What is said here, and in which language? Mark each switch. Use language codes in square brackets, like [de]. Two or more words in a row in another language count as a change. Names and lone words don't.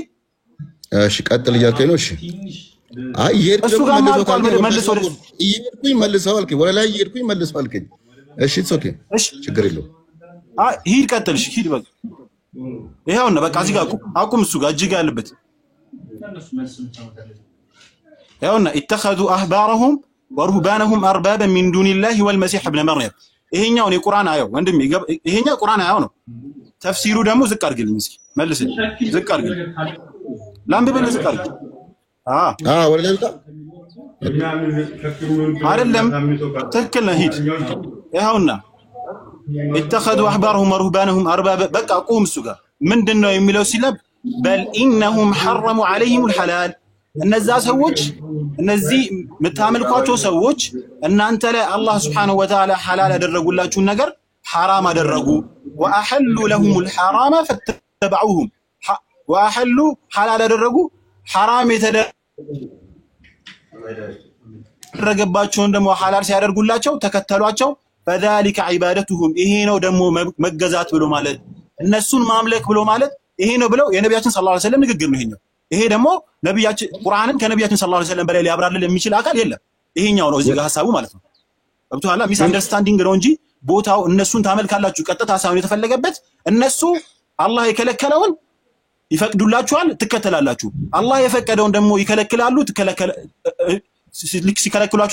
[am] እሺ ቀጥል እያልከኝ ነው። እሺ አይ መልሰው አልከኝ። ወደ ላይ እየሄድኩኝ መልሰው አልከኝ። እሺ ኦኬ ችግር የለውም። ሂድ ቀጥል። እሺ ሂድ በቃ ይሄውና በቃ እዚህ ጋር አቁም። እሱ ጋር እጅግ ያለበት ይሄውና [ar] اتخذوا احبارهم ورهبانهم اربابا من دون الله والمسيح ابن مريم። [am] ይሄኛው ነው ቁርአን አየው ወንድሜ። ይሄኛው ቁርአን አየው ነው። ተፍሲሩ ደግሞ ዝቅ አድርግልኝ እስኪ መልስልኝ። ዝቅ አድርግልኝ ላምብልህ። ዝቅ አድርግ። ወደ ላይ አይደለም ትክክል ነህ። ሂድ ይሄውና [ar] اتخذوا احبارهم ورهبانهم اربابا [am] በቃ ቁም። እሱ ጋር ምንድነው የሚለው ሲለብ [ar] بل انهم حرموا عليهم الحلال። [am] እነዛ ሰዎች እነዚህ የምታመልኳቸው ሰዎች እናንተ ላይ አላህ [ar] سبحانه وتعالى [am] ሐላል ያደረጉላችሁን ነገር حرام አደረጉ። [ar] واحلوا لهم الحرام فاتبعوهم واحلوا حلال [am] ያደረጉ حرام የተደረገባቸውን ደግሞ ሐላል ሲያደርጉላቸው ተከተሏቸው። [ar] فذلك عبادتهم [am] ይሄ ነው ደግሞ መገዛት ብሎ ማለት እነሱን ማምለክ ብሎ ማለት ይሄ ነው ብለው የነብያችን [ar] صلى الله عليه وسلم [am] ንግግር ነው ይሄኛው። ይሄ ደግሞ ነብያችን ቁርአንን ከነብያችን [ar] صلى الله عليه وسلم [am] በላይ ሊያብራራልን የሚችል አካል የለም። ይሄኛው ነው እዚህ ጋር ሐሳቡ ማለት ነው። ገብቶሃል? ሚስ አንደርስታንዲንግ ነው እንጂ ቦታው እነሱን ታመልካላችሁ ቀጥታ ሳይሆን የተፈለገበት እነሱ አላህ የከለከለውን ይፈቅዱላችኋል፣ ትከተላላችሁ። አላህ የፈቀደውን ደግሞ ይከለክላሉ፣ ሲከለክሏችሁ